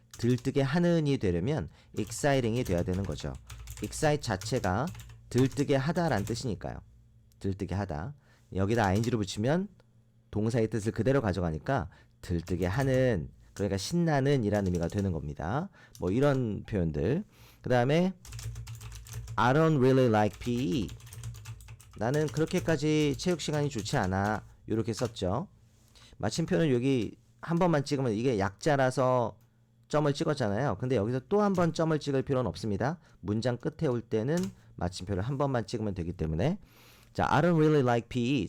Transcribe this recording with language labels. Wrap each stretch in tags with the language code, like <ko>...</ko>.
<ko>들뜨게 하는이 되려면 exciting이 돼야 되는 거죠. excite 자체가 들뜨게 하다라는 뜻이니까요. 들뜨게 하다. 여기다 ing를 붙이면 동사의 뜻을 그대로 가져가니까 들뜨게 하는 그러니까 신나는 이라는 의미가 되는 겁니다. 뭐 이런 표현들. 그 다음에</ko> <en>I don't really like PE.</en> <ko>나는 그렇게까지 체육 시간이 좋지 않아. 이렇게 썼죠. 마침표는 여기 한 번만 찍으면 이게 약자라서 점을 찍었잖아요. 근데 여기서 또 한 번 점을 찍을 필요는 없습니다. 문장 끝에 올 때는 마침표를 한 번만 찍으면 되기 때문에 자,</ko> <en>I don't really like PE.</en>